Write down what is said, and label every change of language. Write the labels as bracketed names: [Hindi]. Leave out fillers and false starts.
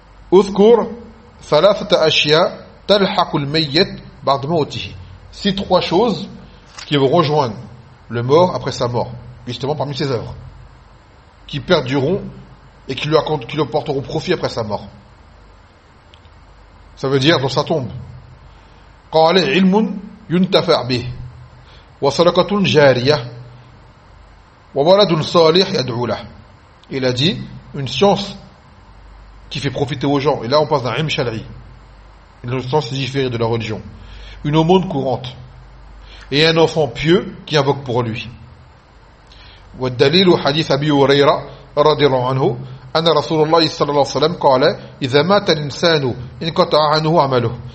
[Arabic] Uzkur, thalathata ashiya, talhaqul mayyit ba'd mawtihi. [French] Six trois choses qui vont rejoindre le mort après sa mort, justement parmi ses œuvres, qui perdureront et qui lui apporteront profit après sa mort. Ça veut dire dans sa tombe. [Arabic] قال علم ينتفع به وصدقة جارية وولد صالح يدعو له. [French] Il a dit une science qui fait profiter aux gens. Et là on passe d'un ilm shar'i, une science différée de la religion, une aumône courante et un enfant pieux qui invoque pour lui. [Arabic] والدليل حديث أبي هريرة رضي الله عنه أن رسول الله صلى الله عليه وسلم قال إذا مات الإنسان انقطع عنه عمله.